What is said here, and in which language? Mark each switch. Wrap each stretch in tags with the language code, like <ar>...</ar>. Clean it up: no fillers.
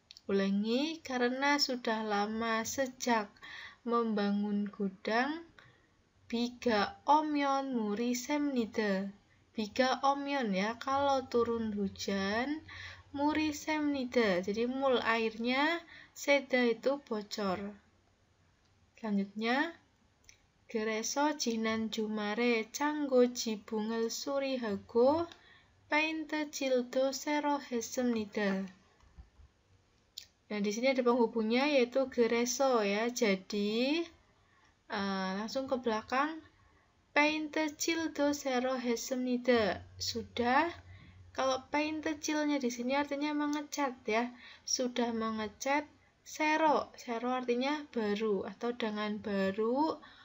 <id>Ulangi, karena sudah lama, sejak membangun gudang.</id> <ko>비가 오면 물이 셉니다. 비가 오면</ko> <id>ya, kalau turun hujan,</id> <ko>물이 셉니다.</ko> <id>Jadi mul airnya, seda itu bocor. Selanjutnya,</id> <ko>그래서 지난 주말에 창고 지붕을 수리하고 페인트 칠도 새로 했습니다.</ko> <id>Nah, di sini ada penghubungnya yaitu</id> <ko>그래서</ko> <id>ya. Jadi langsung ke belakang,</id> <ko>페인트 칠도 새로 했습니다.</ko> <id>Sudah. Kalau</id> <ko>페인트 칠nya</ko> <id>di sini artinya mengecat ya. Sudah mengecat.</id> <ko>새로</ko> <id>artinya baru atau dengan baru.</id>